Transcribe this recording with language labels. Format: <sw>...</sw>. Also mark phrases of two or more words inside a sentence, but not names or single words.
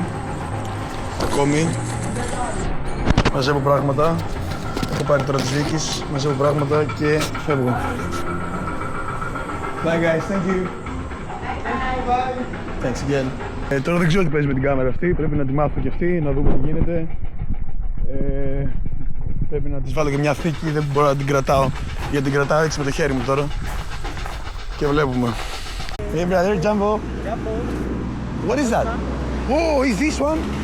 <el>Ακόμη. Μαζεύω πράγματα. Έχω πάρει τώρα τις Βίκης, μαζεύω πράγματα και φεύγω.</el> <en>Bye guys, thank you. Bye. Thanks again.</en> <el>Τώρα δεν ξέρω τι παίζει με την κάμερα αυτή, πρέπει να τη μάθω και αυτή, να δούμε τι γίνεται. Πρέπει να της βάλω και μια θήκη, δεν μπορώ να την κρατάω. Γιατί την κρατάω έτσι με το χέρι μου τώρα. Και βλέπουμε.</el> <en>Hey brother, Jumbo. What is that? Oh, is this one?</en>